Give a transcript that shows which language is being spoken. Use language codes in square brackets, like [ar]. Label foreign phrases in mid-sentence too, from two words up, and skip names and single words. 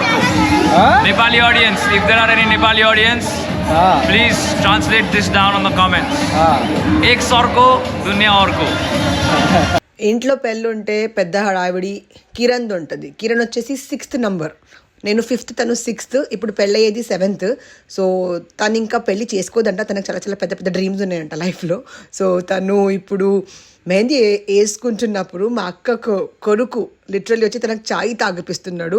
[en] को Nepali audience, if there are any Nepali audience, please translate this down on the comments. एक सौ को दुनिया और को. [te] ఇంట్లో పెళ్ళుంటే పెద్ద హడావిడి కిరణ్ ఉంటుంది. కిరణ్ వచ్చేసి 6th నంబర్, నేను 5th, తను 6th. ఇప్పుడు పెళ్ళయ్యేది 7th. సో తను ఇంకా పెళ్ళి చేసుకోదంట. తనకు చాలా చాలా పెద్ద పెద్ద డ్రీమ్స్ ఉన్నాయంట లైఫ్లో. సో తను ఇప్పుడు మెహందీ వేసుకుంటున్నప్పుడు మా అక్క కొడుకు లిటరల్లీ వచ్చి తనకు చాయ్ తాగిపిస్తున్నాడు.